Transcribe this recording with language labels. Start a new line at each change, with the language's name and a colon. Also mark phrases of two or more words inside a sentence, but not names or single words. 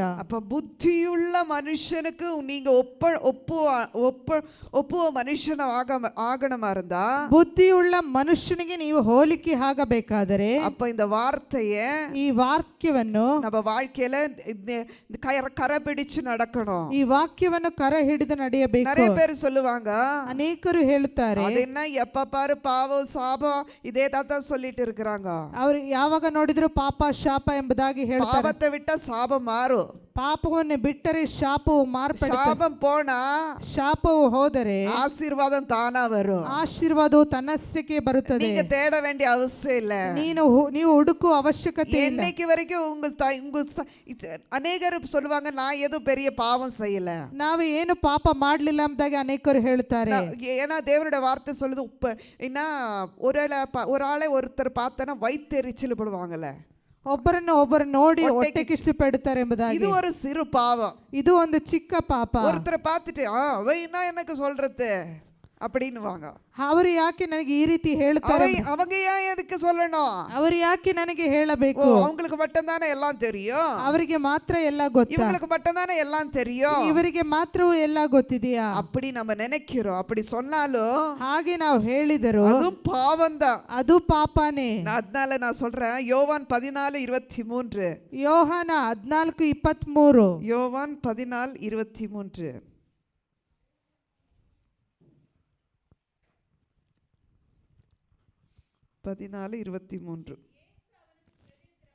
Tamil: அப்ப புத்தியுள்ள மனுஷனுக்கு நீங்க
Kannada: ಒಪ್ಪುವ ಮನುಷ್ಯನ
Tamil: ಆಗಣமா இருந்தா,
Kannada: ಬುದ್ಧಿಯುಳ್ಳ ಮನುಷ್ಯನಿಗೆ ನೀವು ಹೋಲಿಕೆ ಆಗಬೇಕಾದರೆ,
Tamil: அப்ப இந்த வார்த்தையை,
Kannada: ಈ ವಾಕ್ಯವನ್ನು
Tamil: நம்ம வாழ்க்கையில கரை பிடிச்சு நடக்கணும்.
Kannada: ಈ ವಾಕ್ಯವನ್ನು ಕರ ಹಿಡಿದು ನಡೆಯಬೇಕು.
Tamil: நிறைய பேர் சொல்லுவாங்க,
Kannada: ಅನೇಕರು ಹೇಳುತ್ತಾರೆ,
Tamil: அது என்ன எப்ப பாரு பாவம் சாபம் இதே தான் சொல்லிட்டு இருக்கிறாங்க.
Kannada: ಅವರು ಯಾವಾಗ ನೋಡಿದ್ರು ಪಾಪ ಶಾಪ ಎಂಬುದಾಗಿ ಹೇಳ್ತಾರೆ.
Tamil: ಪಾಪத்தை விட்டா சாபம் மாறும்.
Kannada: ಪಾಪವನ್ನು ಬಿಟ್ಟರೆ ಶಾಪವು ಮಾರ್ಪಡುತ್ತದೆ.
Tamil: ಶಾಪಂ போனா,
Kannada: ಶಾಪವು ಹೋದರೆ
Tamil: ஆசீர்வாதம் தானா வரும்.
Kannada: ಆಶೀರ್ವಾದವು ತನ್ನಷ್ಟಕ್ಕೆ ಬರುತ್ತದೆ.
Tamil: நீங்க தேட வேண்டிய அவசியம் இல்ல.
Kannada: ನೀವು ಹುಡುಕುವ ಅವಶ್ಯಕತೆ ಇಲ್ಲ.
Tamil: இன்னைக்கு வரைக்கும் உங்க அநேகர் சொல்லுவாங்க, நான் எதுவும் பெரிய பாவம் செய்யல,
Kannada: ನಾವು ಏನು ಪಾಪ ಮಾಡಲಿಲ್ಲ ಎಂಬುದಾಗಿ ಅನೇಕರು ಹೇಳ್ತಾರೆ.
Tamil: ஏன்னா தேவனுடைய வார்த்தை சொல்லுது, என்ன ஒரு ஆளை ஒருத்தர் பார்த்தனா வயிற்றெரிச்சல் படுவாங்கல்ல,
Kannada: ಒಬ್ಬರು ನೋಡಿ ಹೊಟ್ಟೆ ಕಿಚ್ಚು ಪಡುತ್ತಾರೆ ಎಂಬುದಾಗಿ.
Tamil: இது ஒரு சிறு பாவம்.
Kannada: ಇದು ಒಂದು ಚಿಕ್ಕ ಪಾಪ.
Tamil: ஒருத்தரை பார்த்துட்டு அவ என்ன எனக்கு சொல்றது அப்படின்னுவாங்க.
Kannada: ಅವರು ಯಾಕೆ ನನಗೆ ಈ ರೀತಿ ಹೇಳ್ತಾರೆ?
Tamil: அவங்க ஏன் எதுக்கு சொல்லணும்?
Kannada: ಅವರು ಯಾಕೆ ನನಗೆ ಹೇಳಬೇಕು?
Tamil: அவங்களுக்கு மட்டும் தானே எல்லாம் தெரியும்.
Kannada: ಅವರಿಗೆ ಮಾತ್ರ ಎಲ್ಲ ಗೊತ್ತು.
Tamil: இவங்களுக்கு மட்டும் தானே எல்லாம் தெரியும்.
Kannada: ಇವರಿಗೆ ಮಾತ್ರವೂ ಎಲ್ಲ ಗೊತ್ತಿದೆಯಾ?
Tamil: அப்படி நம்ம நினைக்கிறோம். அப்படி சொன்னாலும்,
Kannada: ಹಾಗೆ ನಾವು ಹೇಳಿದರು,
Tamil: அதுவும் பாவம் தான்.
Kannada: ಅದು ಪಾಪನೇ.
Tamil: அதனால நான் சொல்றேன், யோவான் 14:23.
Kannada: ಯೋಹಾನ 14:23.
Tamil: யோவான் 14:23. 14:23.